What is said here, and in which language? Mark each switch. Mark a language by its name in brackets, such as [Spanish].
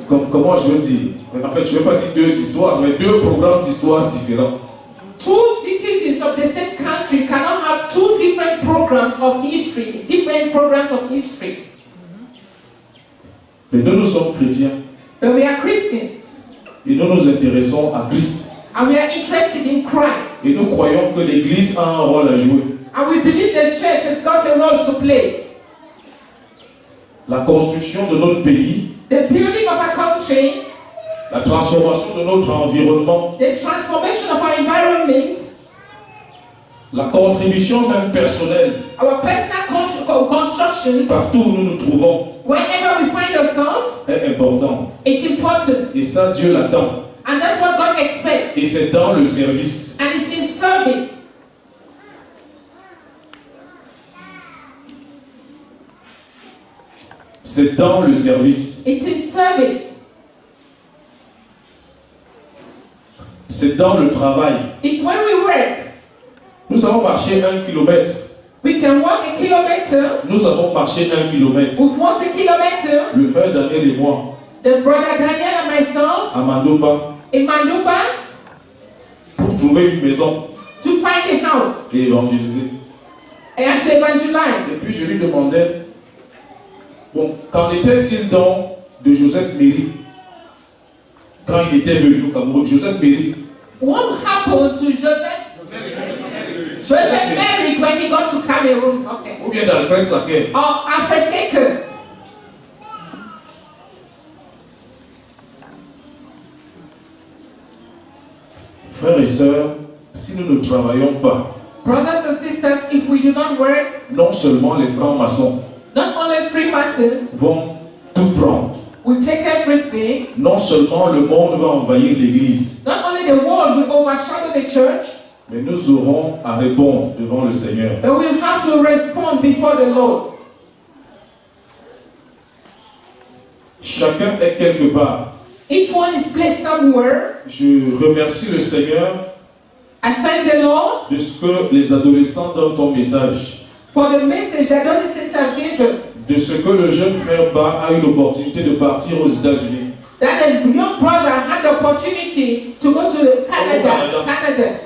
[French] Comment je veux dire? En fait, je ne veux pas dire deux histoires, mais deux programmes d'histoire différents. [English] Two citizens of the same country cannot have two different programs of history, [French] Mais nous sommes chrétiens [English] But we are Christians, [French] et nous nous intéressons à Christ. [English] and we are interested in Christ. [French] Et nous croyons que l'Église a un rôle à jouer. [English] And we believe the church has got a role to play. [French] La construction de notre pays, [English] The building of our country, [French] la transformation de notre environnement, [English] the transformation of our environment, [French] la contribution même personnelle, [English] our personal construction, [French] partout où nous nous trouvons, [English] wherever we find ourselves, [French] est importante. [English] it's important. [French] Et ça, Dieu l'attend. [English] And that's what God expects. [French] Et c'est dans le service. [English] And it's in service. [French] C'est dans le service. [English] It's in service. [French] C'est dans le travail. [English] It's when we work. [French] Nous avons marché 1 kilomètre. [English] We can walk a kilometer. [French] Nous avons marché 1 kilomètre. [English] We've walked a kilometer. [French] Le frère Daniel et moi, [English] The brother Daniel and myself [French] à Mandoba, [English] in Manduba [French] pour trouver une maison [English] to find a house [French] et évangéliser. [English] and to [French] Et [English] evangelize. [French] puis je lui demandais, bon, qu'en était-il donc de Joseph Méry quand il était venu au Cameroun? Joseph Méry, [English] What happened to Joseph Merrick when he got to Cameroon? Okay. [French] ou bien d'Alfred Saquet. [English] Or Alfred Saker. [French] Frères et sœurs, si nous ne travaillons pas, [English] Brothers and sisters, if we do not work, [French] non seulement les francs-maçons [English] not only Freemasons [French] vont tout prendre, [English] will take everything, [French] non seulement le monde va envahir l'Église, [English] not only the world will overshadow the church, [French] mais nous aurons à répondre devant le Seigneur. [English] but we'll have to respond before the Lord. [French] Chacun est quelque part. [English] Each one is placed somewhere. [French] Je remercie le Seigneur [English] I thank the Lord [French] de ce que les adolescents donnent comme message, [English] for the message that adolescents have given. [French] de ce que le jeune frère Ba a eu l'opportunité de partir aux États-Unis. [English] That the young brother had the opportunity to go to Canada.